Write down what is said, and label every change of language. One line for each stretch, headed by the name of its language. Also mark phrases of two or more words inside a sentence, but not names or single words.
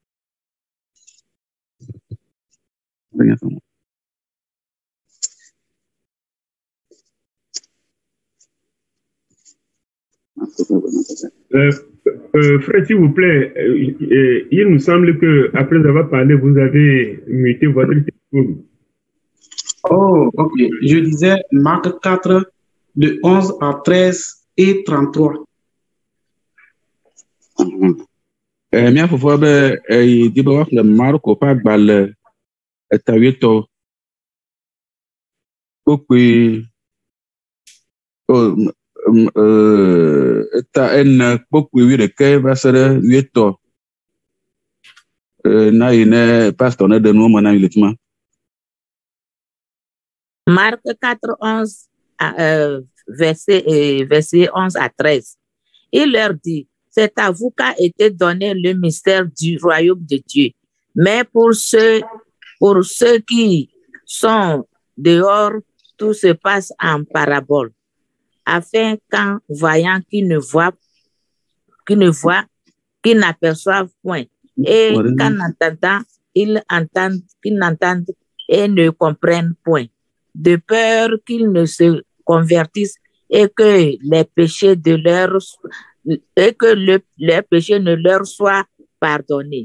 French: Frère, s'il vous plaît, il nous semble que après avoir parlé, vous avez muté votre téléphone. Oh, ok. Je disais Marc 4, de 11 à 13 et 33.
Ewe: Mia fofoa be di be waxle Marko ƒe agbalẽ etawuietɔ kpokpui eta ene kpokpui 11 va se ɖe 8 na yi ne pasteur ne ɖe nuwo me na mi le fi ma.
French: Marc 4, 11, verset 11 à 13. Il leur dit, c'est à vous qu'a été donné le mystère du royaume de Dieu. Mais pour ceux qui sont dehors, tout se passe en parabole, afin qu'en voyant qu'ils n'aperçoivent point, et qu'en entendant, qu'ils n'entendent et ne comprennent point, de peur qu'ils ne se convertissent et que les péchés leurs péchés ne leur soient pardonnés.